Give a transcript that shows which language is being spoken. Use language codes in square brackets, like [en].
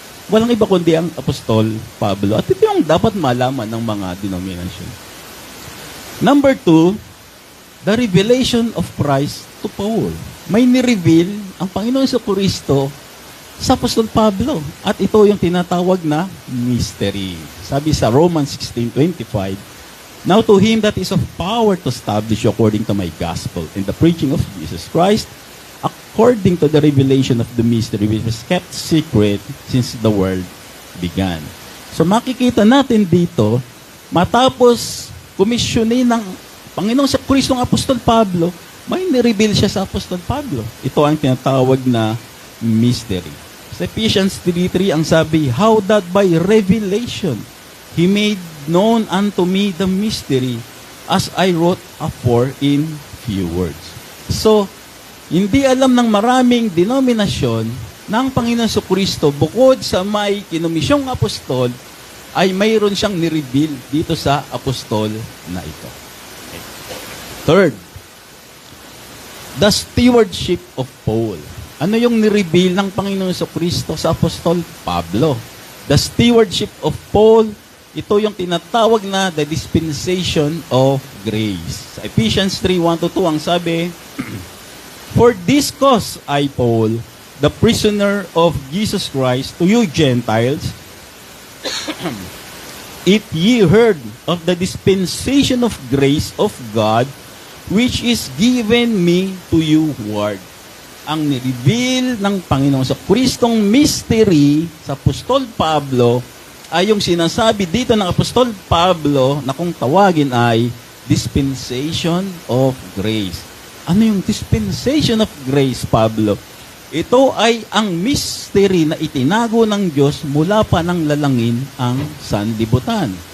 [tl] Walang iba kundi ang apostol Pablo. At ito yung dapat malaman ng mga denomination. [en] Number 2, the revelation of Christ to Paul. [tl] May ni-reveal ang Panginoon Kristo sa apostol Pablo. At ito yung tinatawag na mystery. Sabi sa [en] Romans 16:25, now to him that is of power to establish according to my gospel and the preaching of Jesus Christ, according to the revelation of the mystery which was kept secret since the world began. [tl] So makikita natin dito, matapos komisyonin ng Panginoong sa Kristo ng Apostol Pablo, may nireveal siya sa Apostol Pablo. Ito ang tinatawag na mystery. [en] Sa Ephesians 3:3 [tl] ang sabi, [en] how that by revelation he made known unto me the mystery as I wrote afore in few words. [tl] So, hindi alam ng maraming denominasyon na ang Panginoon Kristo bukod sa may kinomisyong apostol ay mayroon siyang nireveal dito sa apostol na ito. Okay. [en] Third, the stewardship of Paul. [tl] Ano yung nireveal ng Panginoon Kristo sa apostol Pablo? [en] The stewardship of Paul, [tl] ito yung tinatawag na [en] the dispensation of grace. Sa Ephesians 3:1-2 [tl] ang sabi, [en] for this cause I, Paul, the prisoner of Jesus Christ, to you Gentiles, if ye heard of the dispensation of grace of God, which is given me to you ward. [tl] Ang nireveal ng Panginoon sa Kristong mystery sa Apostol Pablo ay yung sinasabi dito ng Apostol Pablo na kung tawagin ay dispensation of grace. Ano yung dispensation of grace, Pablo? Ito ay ang mystery na itinago ng Diyos mula pa ng lalangin ang sanlibutan.